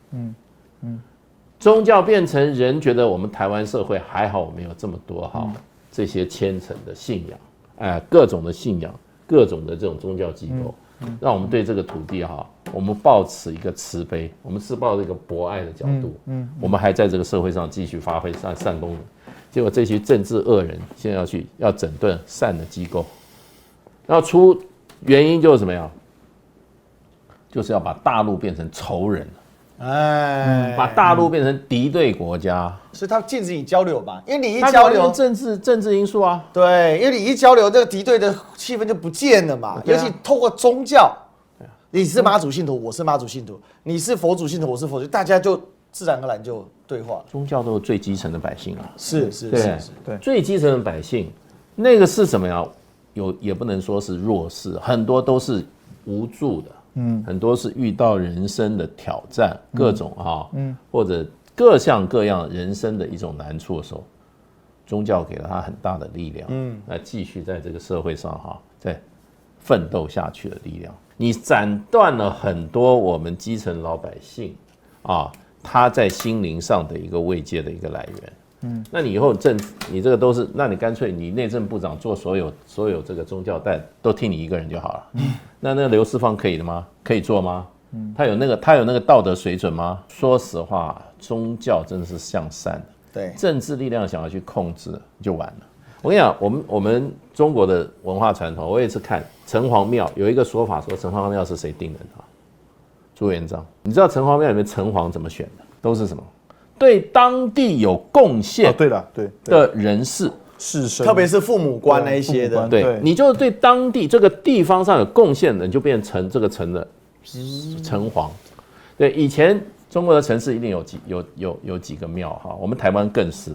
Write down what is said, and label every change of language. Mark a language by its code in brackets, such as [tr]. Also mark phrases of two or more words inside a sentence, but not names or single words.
[zh] 宗教變成人覺得我們台灣社會還好，我們有這麼多這些虔誠的信仰，各種的信仰，各種的這種宗教機構，讓我們對這個土地我們抱持一個慈悲，我們是抱着一個博愛的角度，我們還在這個社會上繼續發揮善功能。結果這些政治惡人現在要整頓善的機構，然後出原因就是什麼呀？就是要把大陸變成仇人，把大陸变成敌对国家，所以他禁止你交流吧，因为你一交流，政治因素啊，对，因为你一交流，这个敌对的氣氛就不見了嘛，尤其透過宗教，你是媽祖信徒，我是媽祖信徒，你是佛祖信徒，我是佛祖，大家就自然而然就對話了。宗教都是最基層的百姓啊，是，對，最基層的百姓，那個是什麼呀？也不能說是弱勢，很多都是無助的。很多是遇到人生的挑戰，各種或者各項各樣人生的一種難處的時候，宗教給了他很大的力量，來繼續在這個社會上再奮鬥下去的力量。你斬斷了很多我們基層老百姓他在心靈上的一個慰藉的一個來源。那你以後你這個都是，那你乾脆你內政部長做所有這個宗教帶都聽你一個人就好了。那個劉世芳可以的嗎？可以做嗎？他有那個道德水準嗎？說實話，宗教真的是向善的。對，政治力量想要去控制就完了。我跟你講，我們中國的文化傳統，我也是看城隍廟有一個說法，說城隍廟是誰定的？朱元璋。你知道城隍廟裡面城隍怎麼選的？都是什麼？ 對當地有貢獻的人士。士紳，特別是父母官那一些的，對，你就對當地這個地方上有貢獻的，你就變成這個城的城隍。對，以前中國的城市一定有幾個廟哈，我們台灣更是。